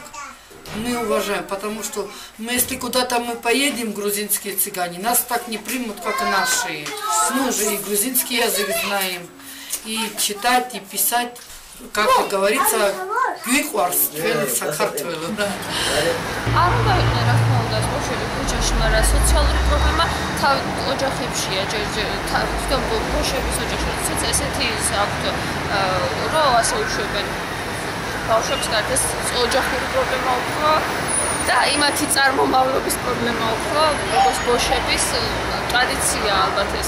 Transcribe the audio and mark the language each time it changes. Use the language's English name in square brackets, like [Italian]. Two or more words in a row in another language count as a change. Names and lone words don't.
[Russian] Мы уважаем, потому что мы, если куда-то мы поедем, грузинские цыгане, нас так не примут, как и наши. Мы уже и грузинский язык знаем, и читать, и писать. Как говорится, Гюйкварс, Сакартвело, да. [Georgian] არ უნდა იყვნენ რა თქმა უნდა ბავშვები ქუჩაში, მაგრამ სოციალური პრობლემა თავ ოჯახებშია, თვითონ ბავშვების ოჯახებშიც ესეთი აქვთ, რომ ასე უშვებენ ბავშვებს გარდეს ოჯახური პრობლემა უფრო და იმათი წარმომავლობის პრობლემა უფრო, როგორც ბავშვების ტრადიცია ალბათ ეს.